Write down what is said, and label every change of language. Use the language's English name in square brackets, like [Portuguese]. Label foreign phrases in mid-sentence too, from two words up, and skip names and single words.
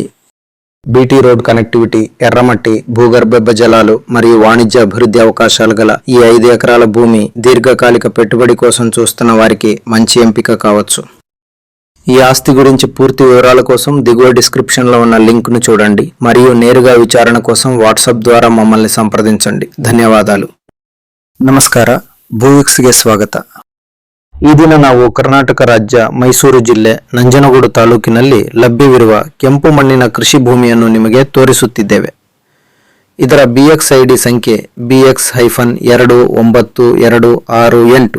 [Telugu] బీటీ రోడ్ కనెక్టివిటీ, ఎర్రమట్టి, భూగర్భ జలాలు మరియు వాణిజ్య అభివృద్ధి అవకాశాలు గల ఈ 5 ఎకరాల భూమి దీర్ఘకాలిక పెట్టుబడి కోసం చూస్తున్న వారికి మంచి ఎంపిక కావచ్చు. ఈ ఆస్తి గురించి పూర్తి వివరాల కోసం దిగువ డిస్క్రిప్షన్లో ఉన్న లింక్ను చూడండి మరియు నేరుగా విచారణ కోసం వాట్సాప్ ద్వారా మమ్మల్ని సంప్రదించండి. [Kannada] ಧನ್ಯವಾದಾలు. ನಮಸ್ಕಾರ, ಭೂವಿಕ್ಸ್ಗೆ ಸ್ವಾಗತ. ಈ ದಿನ ನಾವು ಕರ್ನಾಟಕ ರಾಜ್ಯ ಮೈಸೂರು ಜಿಲ್ಲೆ ನಂಜನಗೂಡು ತಾಲೂಕಿನಲ್ಲಿ ಲಭ್ಯವಿರುವ ಕೆಂಪು ಮಣ್ಣಿನ ಕೃಷಿ ಭೂಮಿಯನ್ನು ನಿಮಗೆ ತೋರಿಸುತ್ತಿದ್ದೇವೆ. ಇದರ BX ID ಸಂಖ್ಯೆ BX-2928.